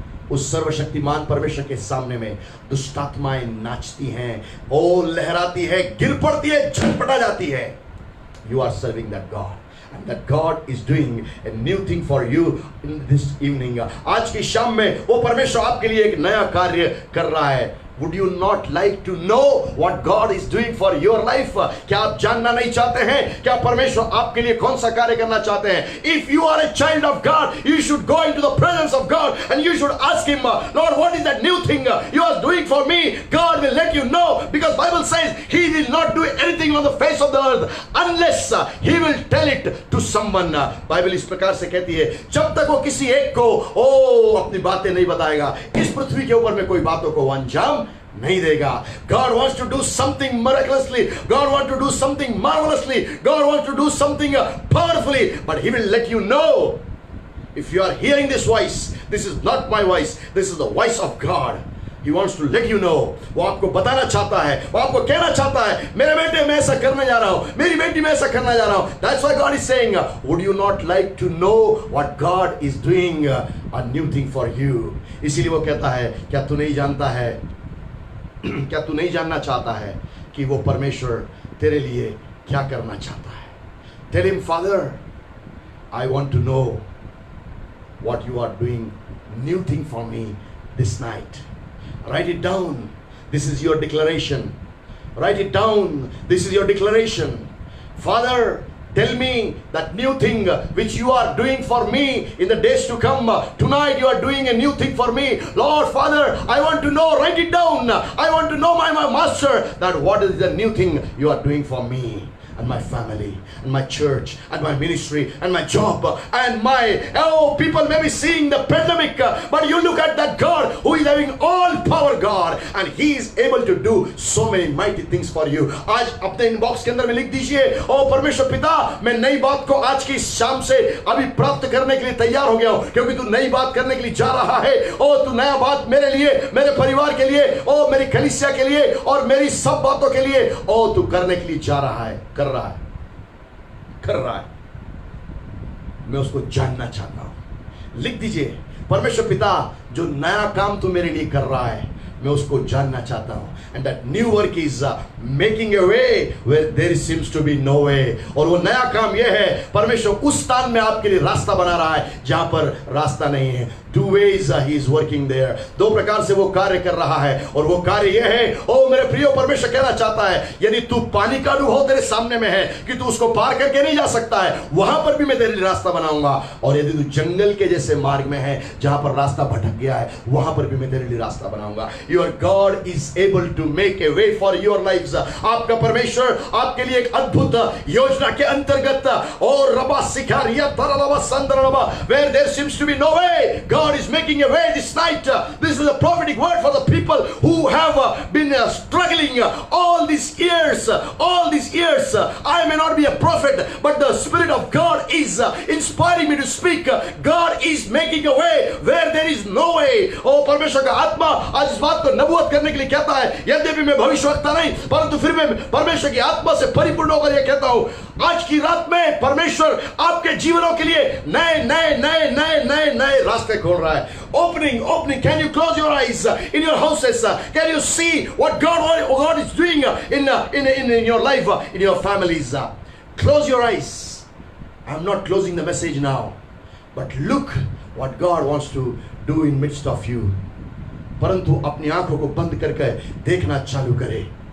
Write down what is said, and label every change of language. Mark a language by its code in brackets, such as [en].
[hi] उस सर्वशक्तिमान परमेश्वर के सामने में दुष्ट आत्माएं नाचती हैं, ओ लहराती है, गिर पड़ती है, झटपटा जाती है। [en] You are serving that God. And that God is doing a new thing for you in this evening. [hi] आज की शाम में वो परमेश्वर आपके लिए एक नया कार्य कर रहा है। [en] Would you not like to know what God is doing for your life? [hi] क्या आप जानना नहीं चाहते हैं क्या परमेश्वर आपके लिए कौन सा कार्य करना चाहते हैं? [en] If you are a child of God, you should go into the presence of God and you should ask Him, Lord, what is that new thing you are doing for me? God will let you know, because Bible says He will not do anything on the face of the earth unless He will tell it to someone. [hi] Bible इस प्रकार से कहती है, जब तक वो किसी एक को अपनी बातें नहीं बताएगा, इस पृथ्वी के ऊपर में कोई बातों को अंजाम नहीं देगा। [en] God wants to do something miraculously. God wants to do something marvelously. God wants to do something powerfully. But He will let you know. If you are hearing this voice, this is not my voice. This is the voice of God. He wants to let you know. [hi] वो आपको बताना चाहता है, वो आपको कहना चाहता है, मेरे बेटे मैं ऐसा करने जा रहा हूँ, मेरी बेटी मैं ऐसा करने जा रहा हूँ। [en] That's why God is saying, would you not like to know what God is doing a new thing for you? [hi] इसीलिए वो कहता है, क्या तू नहीं जानता है, क्या तू नहीं जानना चाहता है कि वो परमेश्वर तेरे लिए क्या करना चाहता है? [en] Tell Him, Father, I want to know what you are doing, new thing for me this night. Write it down. This is your declaration. Write it down. This is your declaration. Father, tell me that new thing which you are doing for me in the days to come. Tonight you are doing a new thing for me. Lord, Father, I want to know. Write it down. I want to know, my Master, that what is the new thing you are doing for me and my family and my church and my ministry and my job and my people may be seeing the pandemic, but you look at that God who is having all power, God, and He is able to do so many mighty things for you. [hi] आज अपने inbox के अंदर में लिख दीजिए, ओ परमेश्वर पिता, मैं नई बात को आज की शाम से अभी प्राप्त करने के लिए तैयार हो गया हूं, क्योंकि तू नई बात करने के लिए जा रहा है। ओ तू नया बात मेरे लिए, मेरे परिवार के लिए, ओ मेरी कलीसिया के लिए और मेरी सब बातों के लिए ओ तू करने के लिए जा रहा है, कर रहा है। मैं उसको जानना चाहता हूं। लिख दीजिए, परमेश्वर पिता, जो नया काम तू मेरे लिए कर रहा है मैं उसको जानना चाहता हूं। [en] And that new work is making a way where there seems to be no way. [hi] और वो नया काम यह है, परमेश्वर उस स्थान में आपके लिए रास्ता बना रहा है जहां पर रास्ता नहीं है। [en] Two ways he is working there. [hi] दो प्रकार से वो कार्य कर रहा है, और वो कार्य ये है, ओ मेरे प्रियो, परमेश्वर कहना चाहता है यदि तू पानी का अनुभव तेरे सामने में है कि तू उसको पार करके नहीं जा सकता है, वहां पर भी मैं तेरे लिए रास्ता बनाऊंगा। और यदि तू जंगल के जैसे मार्ग में है जहां पर रास्ता भटक गया है, वहां पर भी मैं तेरे लिए रास्ता बनाऊंगा। [en] Your God is able to make a way for your lives. [hi] आपका परमेश्वर आपके लिए एक अद्भुत योजना के अंतर्गत, और रबा सिखारिया तरलवा संदरलवा, [en] where there seems to be no way, God is making a way this night. This is a prophetic word for the people who have been struggling all these years. All these years, I may not be a prophet, but the Spirit of God is inspiring me to speak. God is making a way where there is no way. [hi] Oh, परमेश्वर का आत्मा आज इस बात को नबूवत करने के लिए कहता है, यद्यपि मैं भविष्यवक्ता नहीं, परंतु फिर मैं परमेश्वर की आत्मा से परिपूर्ण होकर यह कहता हूं, आज की रात में परमेश्वर आपके जीवनों के लिए नए नए नए नए नए नए रास्ते खोल रहा है। [en] Opening. Can you close your eyes in your houses? Can you see what God is doing in your life, in your families? Close your eyes. I'm not closing the message now, but look what God wants to do in midst of you. [hi] परंतु अपनी आंखों को बंद करके देखना चालू करे।